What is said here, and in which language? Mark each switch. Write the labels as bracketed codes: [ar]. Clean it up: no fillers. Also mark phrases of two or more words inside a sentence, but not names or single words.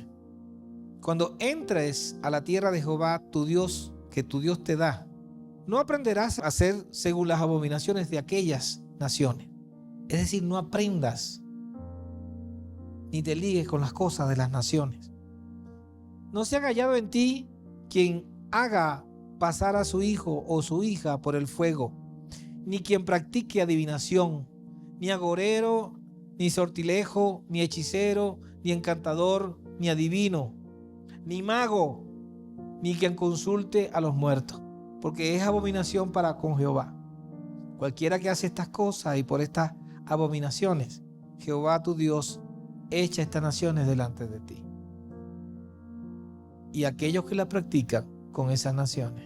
[es] Cuando entres a la tierra de Jehová tu Dios, que tu Dios te da, no aprenderás a hacer según las abominaciones de aquellas naciones. Es decir, no aprendas ni te ligues con las cosas de las naciones. No sea hallado en ti quien haga pasar a su hijo o su hija por el fuego, ni quien practique adivinación, ni agorero, ni sortilejo, ni hechicero, ni encantador, ni adivino, ni mago, ni quien consulte a los muertos, porque es abominación para con Jehová. Cualquiera que hace estas cosas y por estas abominaciones, Jehová tu Dios echa estas naciones delante de ti. Y aquellos que la practican con esas naciones.